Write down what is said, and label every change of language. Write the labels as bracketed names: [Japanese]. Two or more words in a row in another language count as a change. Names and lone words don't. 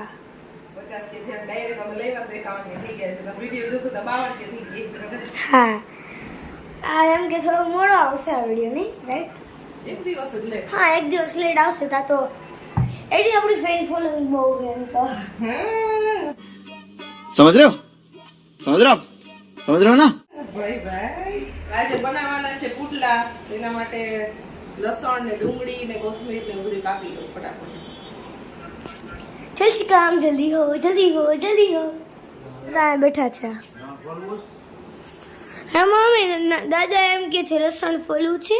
[Gujarati] 50 કે થયા ડાયરેક્ટ અમે લેવા તો 51 કે થઈ ગયા છે. તમે વિડીયો જોશો તો 52 કે થઈ ગયા છે. હા આ એમ કે થોડો મોડો આવશે આ વિડીયો નહીં રાઈટ. એક દિવસ જ લે. હા એક દિવસ લેટ આવશે તા તો એડી આપણી ફ્રેન્ડ ફોલોઈંગ બહુ છે એમ તો. [Hindi] समझ रहे हो ना [Gujarati] ભાઈ આજે બનાવવાના છે પુડલા. એના માટે લસણ ને ડુંગળી ને કોથમીર ને બધું કાપી લો ફટાફટ. જલ્દી કામ જલ્દી હો જલ્દી હો જલ્દી હો. બધા બેઠા છે. હા મમ્મી દાદા એમ કે છે લસણ ફોલવું છે.